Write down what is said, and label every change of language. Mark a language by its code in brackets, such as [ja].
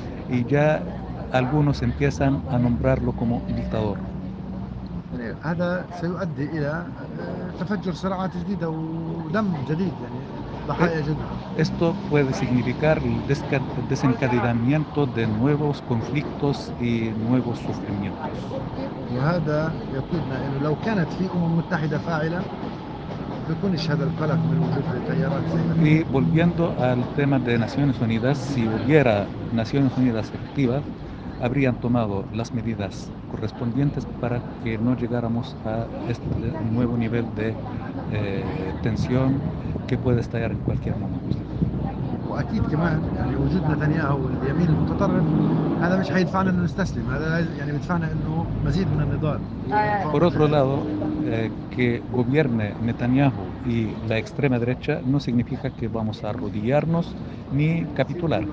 [es] Y ya algunos empiezan a nombrarlo como dictador. [ar] هذا سيؤدي إلى تفجر صراعات جديدة ودم جديد، يعني ضحايا جدد. [es] Esto puede significar el desencadenamiento de nuevos conflictos y nuevos sufrimientos. [ar] وهذا يقودنا إنه لو كانت في أمم متحدة فاعلة بيكونش هذا القلق من وجود التيارات زي [es] ما. Y volviendo al tema de Naciones Unidas, si hubiera Naciones Unidas activa, habrían tomado las medidas correspondientes para que no llegáramos a este nuevo nivel de tensión que puede estallar en cualquier momento. [ar] وأكيد كمان يعني وجود نتنياهو واليمين المتطرف هذا مش هيدفعنا إنه نستسلم، هذا يعني بيدفعنا إنه مزيد من النضال. [es] Por otro lado, que gobierne Netanyahu y la extrema derecha no significa que vamos a arrodillarnos ni capitular.